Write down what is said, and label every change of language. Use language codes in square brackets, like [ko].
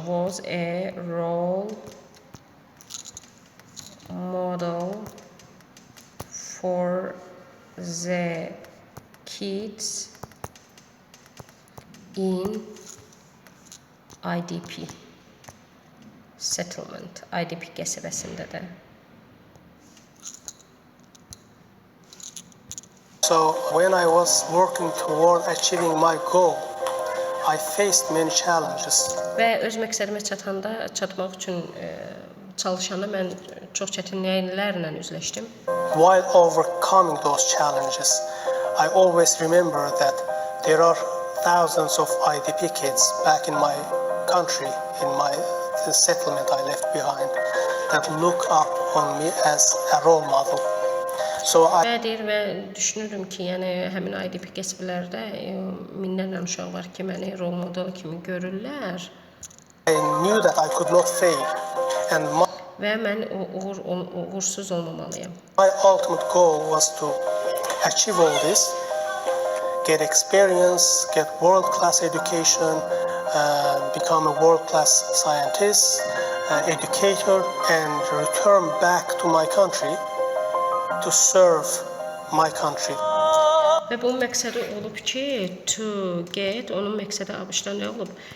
[en] Was a role model for the kids in IDP settlement, [az] IDP qəsəbəsində də. [en] So when I was working toward achieving my goal, I faced many challenges. [az] Və öz məqsədimə çatmaq üçün çalışanda mən çox çətinliklərlə üzləşdim. [en] While overcoming those challenges, I always remember that there are thousands of IDP kids back in my country, in the settlement I left behind, that look up on me as a role model. So I [az] Və deyir və düşünürüm ki, yəni həmin IDP qəsəbələrdə minlərlə uşaq var ki, məni rol model kimi görürlər [en] knew that I could not fail, and [az] və mən uğursuz olmamalıyam. [en] my ultimate goal was to achieve all this, get experience, get world-class education, become a world-class scientist, educator, and return back to my country to serve my country. [az] Və bunun məqsədi olub ki, [en] to get, [az] onun məqsədi ABŞ-da nə olub?